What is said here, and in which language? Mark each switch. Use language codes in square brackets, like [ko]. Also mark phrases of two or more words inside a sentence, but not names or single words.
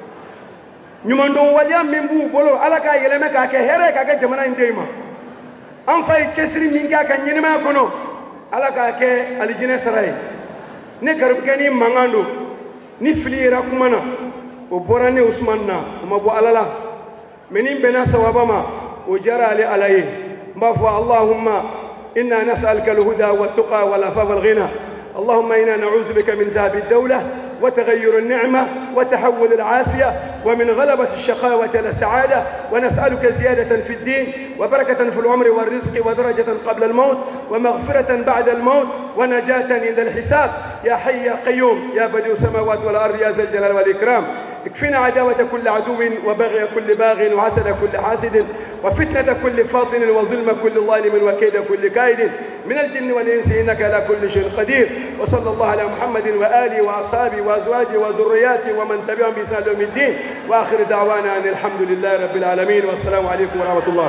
[bm] ɲumandɔnwaleya min b'u bolo ala k'a yɛlɛmɛ k'a kɛ hɛrɛ ye k'a kɛ jamana in denw ma an fa ye cɛsiri min kɛ a ka ɲɛnɛmaya kɔnɔ ala k'a kɛ alijinɛ sara ye ne garibukɛ ni mankan don ni fili yera kuma na o bɔra ne usumani na o ma bɔ ala la mɛ ni bɛnna sawaba ma o diyara ale ala ye n b'a fɔ [ar] اللهم إنا نسألك الهدى والتقى والعفاف وال ghina اللهم إنا نعوذ بك من ذهاب الدولة وتغير النعمة وتحول العافية ومن غلبة الشقاوة والسعادة ونسألك زيادة في الدين وبركة في العمر والرزق ودرجة قبل الموت ومغفرة بعد الموت ونجاة عند الحساب يا حي يا قيوم يا بديع السماوات والأرض يا ذا الجلال والإكرام اكفنا عداوة كل عدو وبغي كل باغ وحسد كل حاسد وفتنة كل فاطن وظلم كل ظالم وكيد كل كائد من الجن والإنس إنك على كل شيء قدير وصلى الله على محمد وآله وأصحابه وأزواجه وذرياته ومن تبعهم بإحسان يوم الدين وآخر دعوانا أن الحمد لله رب العالمين والسلام عليكم ورحمة الله.